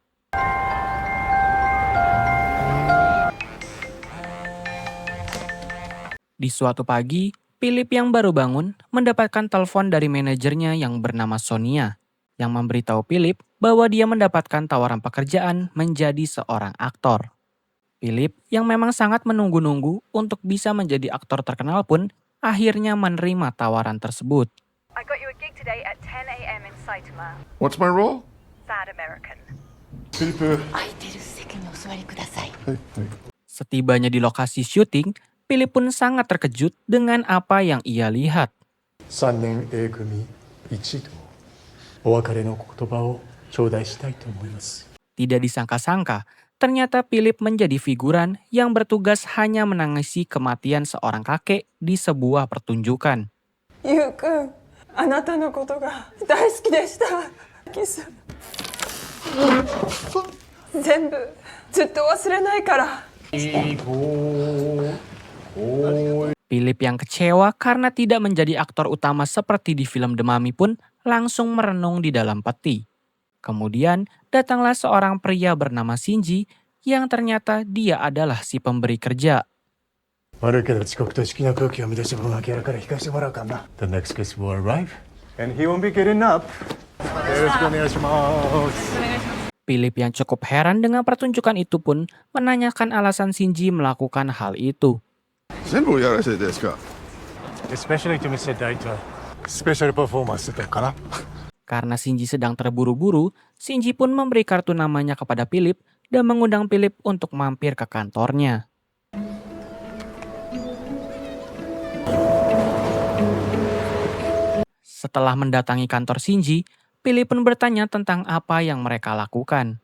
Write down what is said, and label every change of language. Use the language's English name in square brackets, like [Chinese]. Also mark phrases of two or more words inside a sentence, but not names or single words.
[Indonesian] Di suatu pagi, Philip yang baru bangun mendapatkan telepon dari manajernya yang bernama Sonia, yang memberitahu Philip bahwa dia mendapatkan tawaran pekerjaan menjadi seorang aktor. Philip yang memang sangat menunggu-nunggu untuk bisa menjadi aktor terkenal pun akhirnya menerima tawaran tersebut. [English] I got you a gig today at 10 a.m. in Saitama. What's my role? Sad American. [Indonesian] Setibanya di lokasi syuting, Philip pun sangat terkejut dengan apa yang ia lihat. [Japanese] 3 年 A 組一同お別れの言葉を頂戴したいと思います。 [Indonesian] Tidak disangka-sangka, ternyata Philip menjadi figuran yang bertugas hanya menangisi kematian seorang kakek di sebuah pertunjukan. [Japanese] ゆうくん、あなたのことが大好きでした。キス。全部ずっと忘れないから。 [Indonesian] Philip yang kecewa karena tidak menjadi aktor utama seperti di film The Mummy pun langsung merenung di dalam peti. Kemudian datanglah seorang pria bernama Shinji yang ternyata dia adalah si pemberi kerja. [Japanese] 悪いけど遅刻と式の空気を乱した分脇腹から引かしてもらうかな。 [English] The next guest will arrive and he won't be getting up. [Japanese] よろしくお願いします。 [Indonesian] Philip yang cukup heran dengan pertunjukan itu pun menanyakan alasan Shinji melakukan hal itu. [Japanese] 全部やらせてですか [English] Especially to Mr. Daito. Special performance だから。 [Indonesian] Karena Shinji sedang terburu-buru, Shinji pun memberi kartu namanya kepada Philip dan mengundang Philip untuk mampir ke kantornya. Setelah mendatangi kantor Shinji, Philip pun bertanya tentang apa yang mereka lakukan.